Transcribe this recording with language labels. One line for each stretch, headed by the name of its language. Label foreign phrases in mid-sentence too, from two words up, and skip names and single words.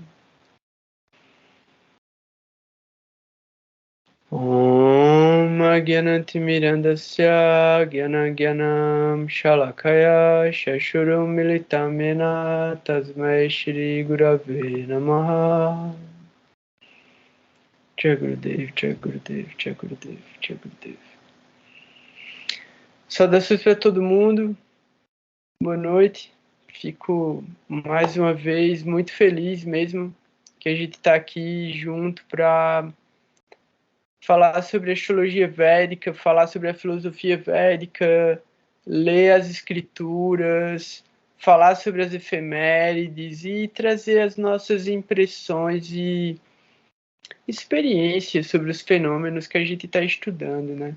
Sanskrit: ओम् अज्ञानतिमिरान्धस्य ज्ञानाज्ञानं शलाकया शशुरुम् मिलितं येन तस्मै श्री गुरवे नमः.
Hindi: जय गुरुदेव, जय गुरुदेव, जय गुरुदेव, जय गुरुदेव.
Portuguese: Saudações para todo mundo, boa noite. Fico mais uma vez muito feliz mesmo que a gente está aqui junto para falar sobre a astrologia védica, falar sobre a filosofia védica, ler as escrituras, falar sobre as efemérides e trazer as nossas impressões e experiências sobre os fenômenos que a gente está estudando, né?